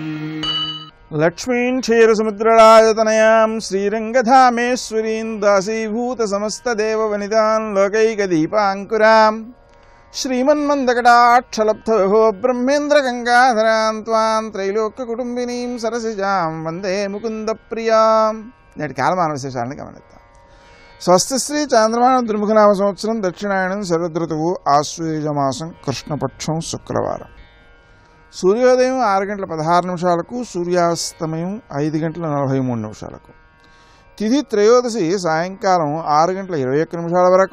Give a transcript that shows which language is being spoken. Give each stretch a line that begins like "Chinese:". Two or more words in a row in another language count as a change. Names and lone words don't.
Sanskrit: लक्ष्मीं क्षीरसमुद्रराजतनयां श्रीरङ्गधामेश्वरीं दासीभूतसमस्तदेववनितां लोकैकदीपाङ्कुरां श्रीमन्मन्दकटाक्षलब्धविभो ब्रह्मेन्द्रगङ्गाधरां त्वां त्रैलोक्यकुटुम्बिनीं सरसिजां वन्दे मुकुन्दप्रियां।
Telugu: నేటి కాలమాన విశేషాలను గమనిద్దాం. స్వస్తిశ్రీ చాంద్రమాన దుర్ముఖనామ సంవత్సరం దక్షిణాయనం శరదృతువు ఆశ్వయుజమాసం కృష్ణపక్షం శుక్రవారం. సూర్యోదయం 6:16 సూర్యాస్తమయం 5:43. తిథి త్రయోదశి సాయంకాలం 6:21 వరకు.